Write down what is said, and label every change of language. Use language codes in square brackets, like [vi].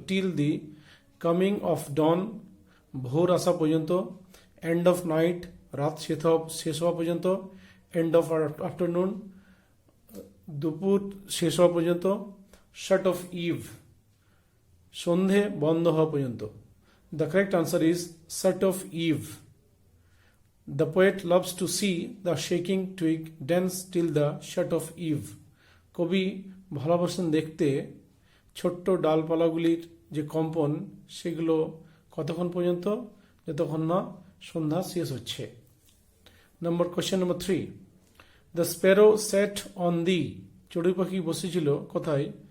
[en] till the coming of dawn, [bn] ভোর আসা পর্যন্ত। [en] end of night, [bn] রাত শেষ হওয়া পর্যন্ত। [en] end of afternoon, [bn] দুপুর শেষ হওয়া পর্যন্ত। [en] shut of eve, [bn] সন্ধে বন্ধ হওয়া পর্যন্ত। [en] The correct answer is shut of eve. The poet loves to see the shaking twig dance till the shut of eve. [bn] কবি ভালোবাসেন দেখতে ছোট্ট ডালপালাগুলির যে কম্পন সেগুলো কতক্ষণ পর্যন্ত? যতক্ষণ না সন্ধ্যা শেষ হচ্ছে। [en] question number 3, the sparrow set on the, [bn] চড়ুই পাখি বসেছিল কোথায়?